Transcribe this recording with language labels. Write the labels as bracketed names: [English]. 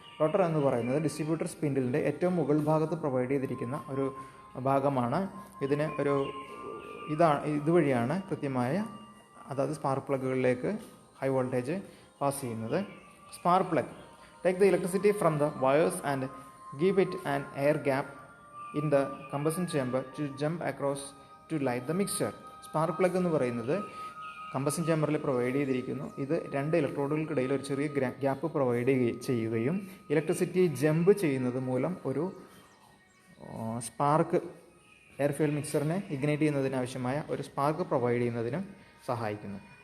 [Malayalam] Rotor എന്ന് പറയുന്നത് distributor സ്പിൻഡിലിൻ്റെ ഏറ്റവും മുകൾ ഭാഗത്ത് പ്രൊവൈഡ് ചെയ്തിരിക്കുന്ന ഒരു ഭാഗമാണ്. ഇതിന് ഒരു ഇതുവഴിയാണ് കൃത്യമായ അതായത് സ്പാർക്ക് പ്ലഗുകളിലേക്ക് ഹൈ വോൾട്ടേജ് പാസ് ചെയ്യുന്നത്. [English] Spark plug. Take the electricity from the wires and give it an air gap in the combustion chamber to jump across to light the mixture. [Malayalam] Spark plug എന്ന് പറയുന്നത് combustion ചേമ്പറിൽ provide ചെയ്തിരിക്കുന്നു. ഇത് രണ്ട് ഇലക്ട്രോഡുകൾക്കിടയിൽ ഒരു ചെറിയ gap provide ചെയ്യുകയും electricity jump ചെയ്യുന്നത് മൂലം ഒരു സ്പാർക്ക് എയർ ഫ്യൂൽ മിക്സറിനെ ഇഗ്നൈറ്റ് ചെയ്യുന്നതിന് ആവശ്യമായ ഒരു സ്പാർക്ക് പ്രൊവൈഡ് ചെയ്യുന്നതിനും സഹായിക്കുന്നു.